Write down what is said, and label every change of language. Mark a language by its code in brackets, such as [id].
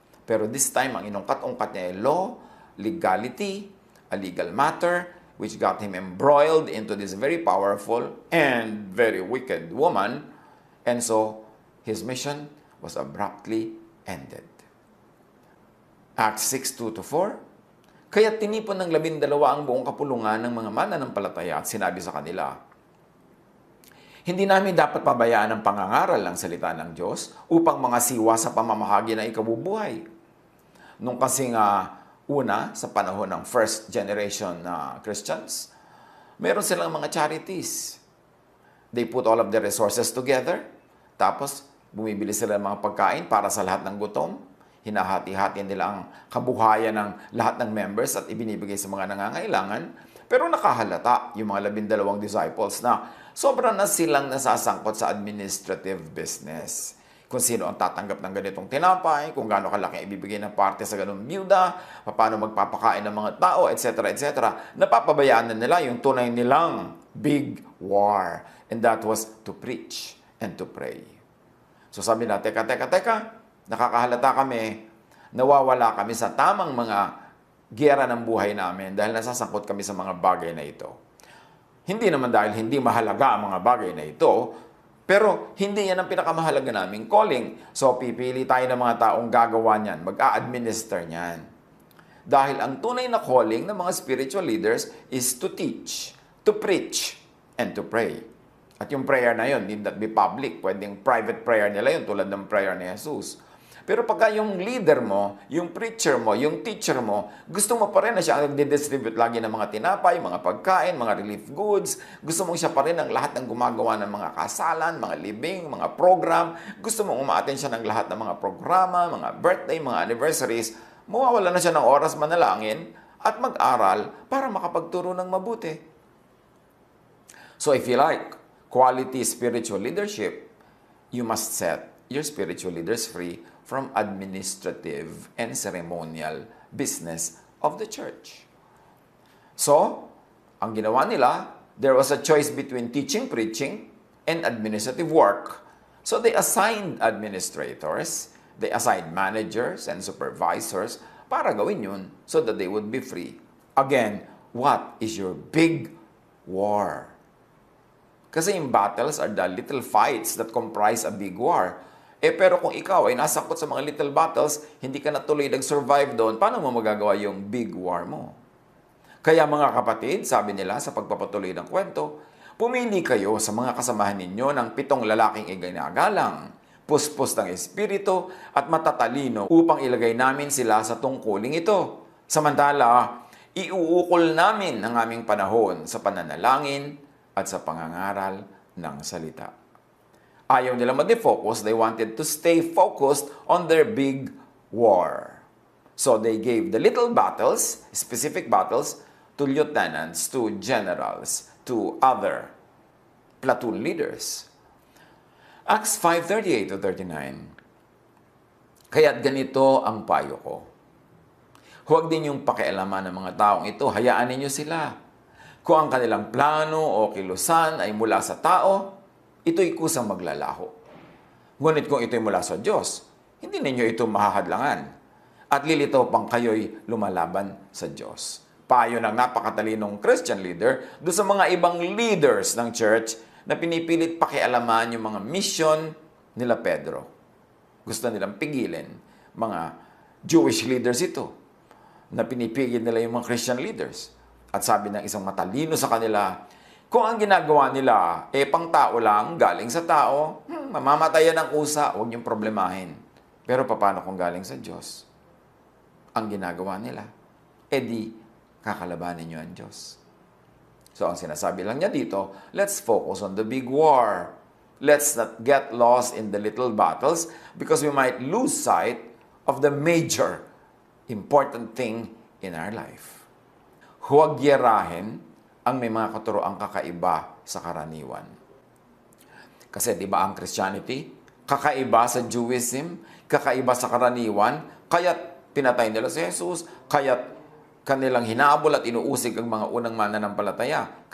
[en] Pero this time, [tl] ang inungkat-ungkat niya ay [en] law, legality, a legal matter, which got him embroiled into this very powerful and very wicked woman. And so, his mission was abruptly ended. [tl] Acts 6:2-4, kaya tinipon ng 12 ang buong kapulungan ng mga mananampalataya at sinabi sa kanila, hindi namin dapat pabayaan ang pangangaral ng salita ng Diyos upang mga siwa sa pamamahagi na ikabubuhay. Nung kasing una, sa panahon ng [en] first generation [tl] na Christians, meron silang mga charities. [en] They put all of their resources together, [tl] tapos bumibili sila ng mga pagkain para sa lahat ng gutom. Hinahati-hati nila ang kabuhayan ng lahat ng members at ibinibigay sa mga nangangailangan. Pero nakahalata yung mga 12 disciples na sobrang na silang nasasangkot sa [en] administrative business. [tl] Kung sino ang tatanggap ng ganitong tinapay, kung gaano kalaki ibibigay ng parte sa ganung byuda, paano magpapakain ng mga tao, etc. etc. Napapabayaan na nila yung tunay nilang [en] big war. And that was to preach and to pray. [tl] So sabi na, teka, nakakahalata kami, nawawala kami sa tamang mga giyera ng buhay namin dahil nasasangkot kami sa mga bagay na ito. Hindi naman dahil hindi mahalaga ang mga bagay na ito, pero hindi yan ang pinakamahalaga naming calling. So pipili tayo ng mga taong gagawa niyan, mag-a-administer niyan. Dahil ang tunay na calling ng mga [en] spiritual leaders is to teach, to preach, and to pray. [tl] At yung prayer na yun, [en] need not be public. [tl] Pwedeng private prayer nila yun, tulad ng prayer ni Jesus. Pero pagka yung leader mo, yung preacher mo, yung teacher mo, gusto mo pa rin na siya ang nagdi-distribute lagi ng mga tinapay, mga pagkain, mga relief goods. Gusto mo siya pa rin ang lahat ng gumagawa ng mga kasalan, mga libing, mga program. Gusto mo umaattend siya ng lahat ng mga programa, mga birthday, mga anniversaries. Mawawala na siya ng oras manalangin at mag-aral para makapagturo ng mabuti. [en] So if you like quality spiritual leadership, you must set your spiritual leaders free from administrative and ceremonial business of the church. So, ang ginawa nila, there was a choice between teaching, preaching, and administrative work. So they assigned administrators, they assigned managers and supervisors [tl] para gawin yun [en] so that they would be free. Again, what is your big war? [tl] Kasi yung [en] battles are the little fights that comprise a big war. [tl] Pero kung ikaw ay nasangkot sa mga [en] little battles, [tl] hindi ka natuloy nag-survive doon, paano mo magagawa yung big war mo? Kaya mga kapatid, sabi nila sa pagpapatuloy ng kwento, pumili kayo sa mga kasamahan ninyo ng 7 lalaking iginagalang, puspos ng espiritu at matatalino upang ilagay namin sila sa tungkuling ito. Samantala, iuukol namin ang aming panahon sa pananalangin at sa pangangaral ng salita. Ayaw nila mag-defocus, [en] they wanted to stay focused on their big war. So they gave the little battles, specific battles, to lieutenants, to generals, to other platoon leaders. Acts 5:38-39. [tl] Kaya't ganito ang payo ko. Huwag din yung pakialaman ng mga taong ito, hayaan ninyo sila. Kung ang kanilang plano o kilusan ay mula sa tao, ito'y kusang maglalaho. Ngunit kung ito'y mula sa Diyos, hindi ninyo ito mahahadlangan. At lilitaw pang kayo'y lumalaban sa Diyos. Payo ng napakatalinong Christian leader doon sa mga ibang leaders ng church na pinipilit pakialaman yung mga mission nila Pedro. Gusto nilang pigilin. Mga Jewish leaders ito na pinipigil nila yung mga Christian leaders. At sabi ng isang matalino sa kanila, kung ang ginagawa nila, pang tao lang, galing sa tao, mamamatayan ng usa, huwag niyong problemahin. Pero paano kung galing sa Diyos? Ang ginagawa nila, di kakalabanin niyo ang Diyos. So ang sinasabi lang niya dito, [en] let's focus on the big war. Let's not get lost in the little battles because we might lose sight of the major important thing in our life. [tl] Huwag yerahin ang may mga katuroang kakaiba sa karaniwan. Kasi di ba ang Christianity, kakaiba sa Judaism, kakaiba sa karaniwan, kaya't pinatay nila si Jesus, kaya't kanilang hinabol at inuusig ang mga unang mananampalataya.